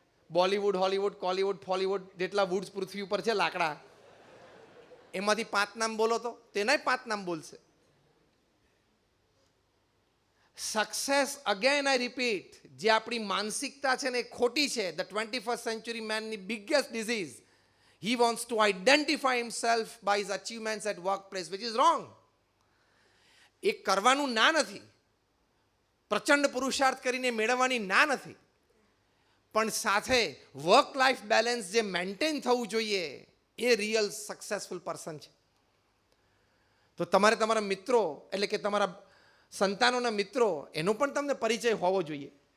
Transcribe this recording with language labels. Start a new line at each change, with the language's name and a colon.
Gujarati: Bollywood, Hollywood, કોલિવૂડ, ફોલિવૂડ જેટલા woods પૃથ્વી ઉપર છે લાકડા, એમાંથી 5 નામ બોલો તો તેનાય 5 નામ બોલશે. સક્સેસ,
English: again I repeat,
Gujarati: જે આપણી માનસિકતા છે ને એ ખોટી છે.
English: the 21st century manની
Gujarati: biggest disease,
English: he wants to identify himself by his achievements at workplace, which is wrong.
Gujarati: એ કરવાનું ના નથી, પ્રચંડ પુરુષાર્થ કરીને મેળવવાની ના નથી, પણ સાથે વર્ક લાઈફ બેલેન્સ જે મેન્ટેન થવું જોઈએ એ
English: real successful person
Gujarati: છે. તો તમારે તમારા મિત્રો એટલે કે તમારા સંતાનોના મિત્રો એનો પણ તમને પરિચય હોવો જોઈએ.